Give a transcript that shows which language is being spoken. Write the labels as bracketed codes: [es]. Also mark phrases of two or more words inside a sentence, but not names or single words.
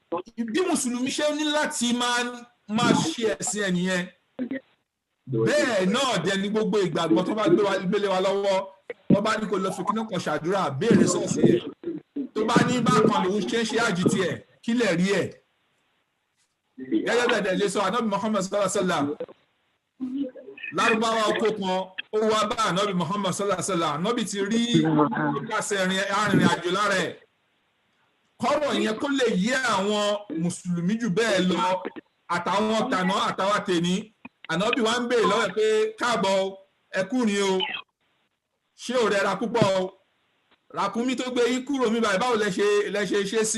[yo] Bí Mùsùlùmí ṣe ní láti máa máa ṣe ẹ̀sìn ẹ̀ nìyẹn. Bẹ́ẹ̀ náà dẹ̀ ni gbogbo ìgbàgbọ́ tó bá gbélé wa lọ́wọ́, wọ́n bá ní kó lọ fi kíní kan ṣàdúrà, béèrè sọ́ọ̀sì ẹ̀. Tó bá ní bákan lòun ṣe ń ṣe àjì tiẹ̀, kí lè rí ẹ̀. Gẹ́gẹ́ bẹ́ẹ̀ dẹ̀ lè sọ Ànábì Muhammad [ar] صلى الله عليه وسلم. [yo] Lárúbáwá ọkọ̀ kan ó wá bá Ànábì Muhammad [ar] صلى الله عليه وسلم. [yo] Ànábì ti rí ìpàṣẹ arìnrìn àjò lára ẹ̀. Kọ́rọ̀ yẹn kó lè yé àwọn mùsùlùmí jù bẹ́ẹ̀ lọ àtàwọn tàná àtàwọn tèní. Ànábì wa ń béèrè lọ́wọ́ pé káàbọ̀ ẹkùnrin o, ṣé ò rẹra púpọ̀ o, ràkúnmí tó gbé yín kúrò mi báyìí báwo lẹ ṣe sí?